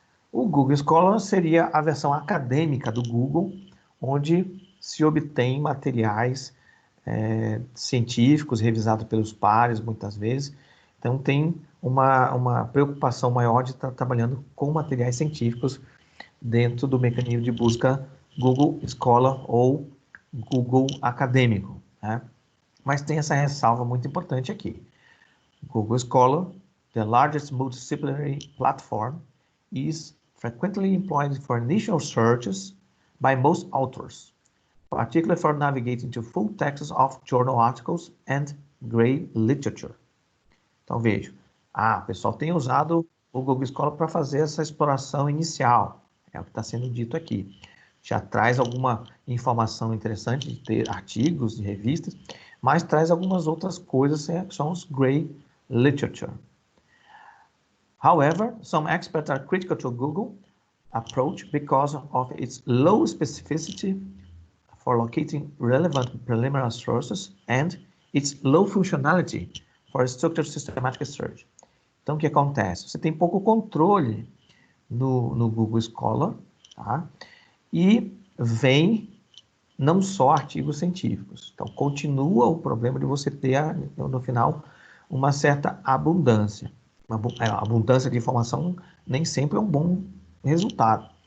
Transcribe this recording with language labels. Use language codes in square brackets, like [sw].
[pt] O Google Scholar seria a versão acadêmica do Google, onde se obtém materiais científicos revisados pelos pares, muitas vezes. Então, tem uma preocupação maior de estar trabalhando com materiais científicos dentro do mecanismo de busca Google Scholar ou Google Acadêmico, né? Mas tem essa ressalva muito importante aqui. [en] Google Scholar, the largest multidisciplinary platform, is frequently employed for initial searches by most authors, particularly for navigating to full texts of journal articles and grey literature. [pt] Então, vejo, o pessoal tem usado o Google Scholar para fazer essa exploração inicial, é o que está sendo dito aqui. Já traz alguma informação interessante de ter artigos, de revistas, mas traz algumas outras coisas, que são os grey literature. [en] However, some experts are critical to Google approach because of its low specificity for locating relevant preliminary sources and its low functionality for structured systematic search. [pt] Então, o que acontece? Você tem pouco controle no Google Scholar, tá? E vem não só artigos científicos. Então, continua o problema de você ter, no final, uma certa abundância. A abundância de informação nem sempre é um bom resultado.